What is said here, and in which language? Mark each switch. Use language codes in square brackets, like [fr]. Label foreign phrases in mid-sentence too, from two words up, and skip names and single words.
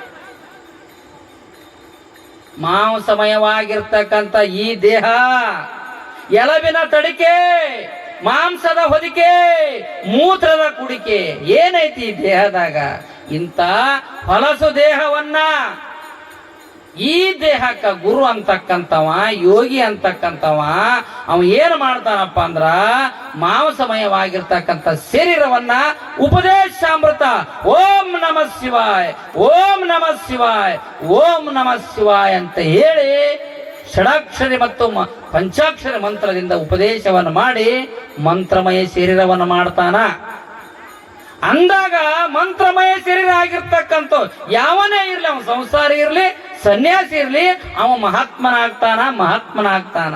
[kn] ಮಾಂಸಮಯವಾಗಿರ್ತಕ್ಕಂಥ ಈ ದೇಹ, ಎಲಬಿನ ತಡಿಕೆ, ಮಾಂಸದ ಹೊದಿಕೆ, ಮೂತ್ರದ ಕುಡಿಕೆ ಏನೈತಿ ಈ ದೇಹದಾಗ. ಇಂಥ ಹೊಲಸು ದೇಹವನ್ನ ಈ ದೇಹಕ್ಕ ಗುರು ಅಂತಕ್ಕಂಥವ, ಯೋಗಿ ಅಂತಕ್ಕಂಥವ ಅವ ಏನ್ ಮಾಡ್ತಾನಪ್ಪ ಅಂದ್ರ ಮಾಂಸಮಯವಾಗಿರ್ತಕ್ಕಂಥ ಶರೀರವನ್ನ ಉಪದೇಶಾಮೃತ [sa] ಓಂ ನಮಃ ಶಿವಾಯ, ಓಂ ನಮಃ ಶಿವಾಯ, ಓಂ ನಮಃ ಶಿವಾಯ [kn] ಅಂತ ಹೇಳಿ ಷಡಾಕ್ಷರಿ ಮತ್ತು ಪಂಚಾಕ್ಷರಿ ಮಂತ್ರದಿಂದ ಉಪದೇಶವನ್ನು ಮಾಡಿ ಮಂತ್ರಮಯ ಶರೀರವನ್ನು ಮಾಡ್ತಾನ. ಅಂದಾಗ ಮಂತ್ರಮಯ ಶರೀರ ಆಗಿರ್ತಕ್ಕಂಥ ಯಾವನೇ ಇರ್ಲಿ, ಅವನ ಸಂಸಾರಿ ಇರ್ಲಿ, ಸನ್ಯಾಸಿ ಇರ್ಲಿ, ಅವ ಮಹಾತ್ಮನಾಗ್ತಾನ.